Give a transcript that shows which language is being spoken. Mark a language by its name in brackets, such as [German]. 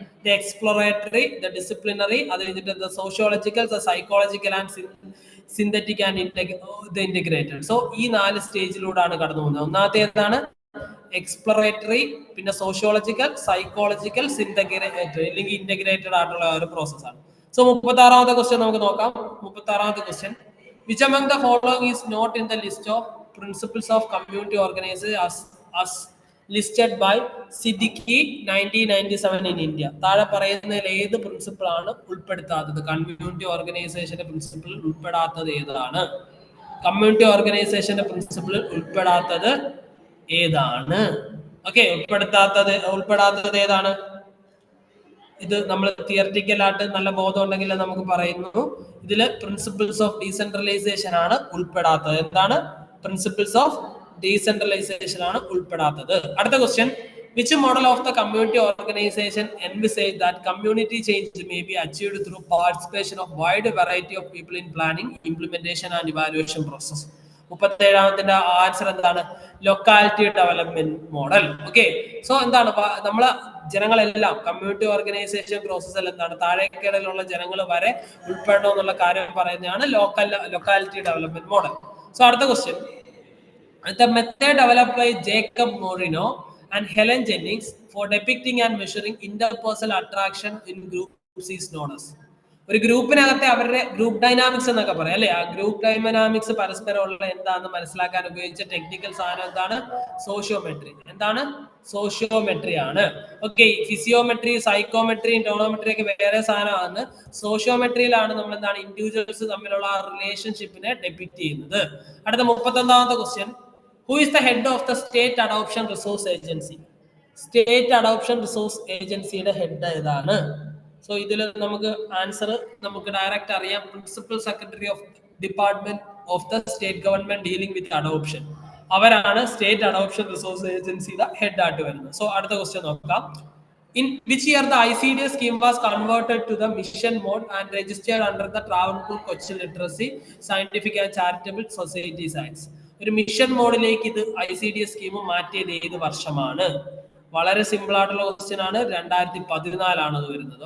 [English] the exploratory, the disciplinary, [Malayalam] അത് കഴിഞ്ഞിട്ട് [English] The sociological, the psychological and synthetic and the integrated. [Malayalam] So ഈ 4 സ്റ്റേജിലൂടെയാണ് കടന്നു പോകുന്നത്. ഒന്നാമത്തെ ഏതാണ്? എക്സ്പ്ലോറേറ്ററി, പിന്നെ സോഷ്യോളജിക്കൽ, സൈക്കോളജിക്കൽ, സിന്തഗ്രേറ്റഡ് അല്ലെങ്കിൽ ഇന്റഗ്രേറ്റഡ് ആയിട്ടുള്ള ഒരു പ്രോസസ്സാണ്. സോ 36ാമത്തെ ക്വസ്റ്റ്യൻ നമുക്ക് നോക്കാം. 36ാമത്തെ question. [English] Which among the following is not in the list of principles of community organization as listed by Siddiqui 1997 in India? [Malayalam] താഴെ പറയുന്നതിൽ ഏത് പ്രിൻസിപ്പിൾ ആണ് ഉൾപ്പെടുത്താത്തത്? കമ്മ്യൂണിറ്റി ഓർഗനൈസേഷന്റെ പ്രിൻസിപ്പിൾ ഉൾപ്പെടാത്തത് ഏതാണ്? കമ്മ്യൂണിറ്റി ഓർഗനൈസേഷന്റെ പ്രിൻസിപ്പിൾ ഉൾപ്പെടാത്തത് ഏതാണ്? ഓക്കെ, ഉൾപ്പെടാത്തത് ഏതാണ്? ഇത് നമ്മൾ തിയറിറ്റിക്കൽ ആയിട്ട് നല്ല ബോധം ഉണ്ടെങ്കിൽ നമുക്ക് പറയുന്നു ഇതില് പ്രിൻസിപ്പിൾസ് ഓഫ് ഡീസെൻട്രലൈസേഷൻ ആണ് ഉൾപ്പെടാത്തത്. എന്താണ്? പ്രിൻസിപ്പിൾസ് ഓഫ് ഡീസെൻട്രലൈസേഷൻ ആണ് ഉൾപ്പെടാത്തത്. അടുത്ത question. [English] Which model of the community organization envisage that community change may be achieved through participation of wide variety of people in planning, implementation and evaluation process? [Malayalam] 37ാമത്തിന്റെ answer എന്താണ്? Locality development model. Okay, so എന്താണ് നമ്മള് ജനങ്ങളെല്ലാം community organisation പ്രോസസ്സിൽ എന്താണ് താഴേക്കിടയിലുള്ള ജനങ്ങൾ വരെ ഉൾപ്പെടണം എന്നുള്ള കാര്യം പറയുന്നതാണ് ലൊക്കാലിറ്റി ഡെവലപ്മെന്റ് മോഡൽ. സോ അടുത്ത question. [English] The method developed by Jacob Morino and Helen Jennings for depicting and measuring interpersonal attraction in groups is known as. [Malayalam] ഒരു ഗ്രൂപ്പിനകത്തെ അവരുടെ ഗ്രൂപ്പ് ഡൈനാമിക്സ് എന്നൊക്കെ പറയാം അല്ലെ? ആ ഗ്രൂപ്പ് ഡൈനാമിക്സ് പരസ്പരം ഉള്ള എന്താണെന്ന് മനസ്സിലാക്കാൻ ഉപയോഗിച്ച ടെക്നിക്കൽ സാധനം എന്താണ്? സോഷ്യോമെട്രി. എന്താണ്? സോഷ്യോമെട്രി ആണ്. ഓക്കെ, ഫിസിയോമെട്രി, സൈക്കോമെട്രി, ടോണോമെട്രി ഒക്കെ വേറെ സാധനമാണ്. സോഷ്യോമെട്രിയിലാണ് നമ്മൾ എന്താണ് ഇൻഡിവിജ്വൽസ് തമ്മിലുള്ള റിലേഷൻഷിപ്പിനെ ഡെപിക്ട് ചെയ്യുന്നത്. അടുത്ത 31ാമത്തെ question. [English] Who is the head of the State Adoption Resource Agency? [Malayalam] State adoption resource ഏജൻസിയുടെ ഹെഡ് ഏതാണ്? സോ ഇതിൽ നമുക്ക് ആൻസർ നമുക്ക് ഡയറക്റ്റ് അറിയാം. [English] Principal secretary of department of the state government dealing with adoption. [Malayalam] അവരാണ് സ്റ്റേറ്റ് അഡോപ്ഷൻ റിസോഴ്സ് ഏജൻസിയുടെ head ആയിട്ട് വരുന്നത്. സോ അടുത്ത ക്വസ്റ്റ്യൻ നോക്കാം. [English] In which year the Icds scheme was converted to the mission mode and registered under the Travancore Cochin Literacy, Scientific and Charitable Societies Acts? [Malayalam] ഒരു mission മോഡിലേക്ക് ഇത് ICDS scheme മാറ്റിയത് ഏത് വർഷമാണ്? വളരെ സിമ്പിൾ ആയിട്ടുള്ള ക്വസ്റ്റ്യൻ ആണ്. 2014 അത് വരുന്നത്.